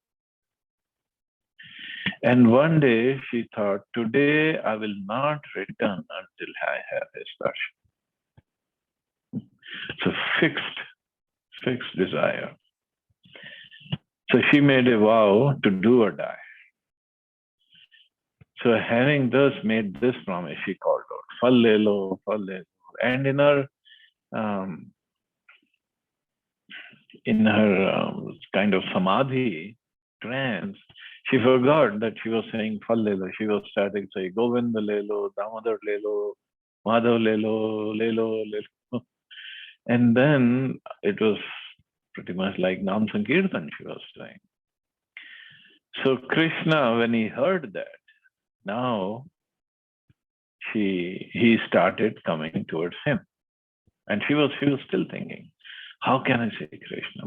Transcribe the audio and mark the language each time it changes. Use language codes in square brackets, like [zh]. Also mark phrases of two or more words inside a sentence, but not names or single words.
[en] And one day she thought, today I will not return until I have his darshan. It's a fixed desire. So she made a vow to do or die. So having thus made this promise, she called out, [hi] "फल ले लो, फल ले लो." [en] And in her kind of samadhi trance, she forgot that she was saying [hi] "फल ले लो." [en] She was starting to say [hi] "गोविंद ले लो, दामोदर ले लो, माधव ले लो, ले लो, ले लो." [en] And then it was pretty much like Nam Sankirtan she was saying. So Krishna, when he heard that, now he started coming towards him. And she was still thinking, how can I say Krishna?